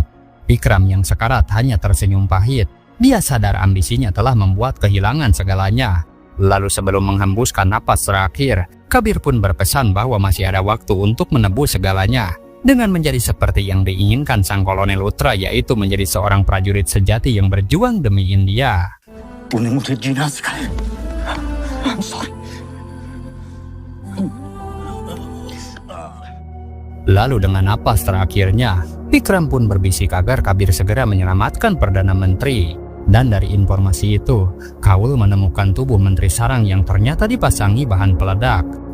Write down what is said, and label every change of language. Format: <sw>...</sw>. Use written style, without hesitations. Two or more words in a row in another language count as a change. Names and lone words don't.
<id>Vikram yang sekarat hanya tersenyum pahit. Dia sadar ambisinya telah membuat kehilangan segalanya. Lalu sebelum menghembuskan napas terakhir, Kabir pun berpesan bahwa masih ada waktu untuk menebus segalanya. Dengan menjadi seperti yang diinginkan sang kolonel Luthra, yaitu menjadi seorang prajurit sejati yang berjuang demi India.</id> <hi>तूने मुझे जीना सिखाया</hi> <en>I'm sorry.</en> <id>Lalu dengan napas terakhirnya, Vikram pun berbisik agar Kabir segera menyelamatkan Perdana Menteri. Dan dari informasi itu, Kaul menemukan tubuh Menteri Sarang yang ternyata dipasangi bahan peledak.</id>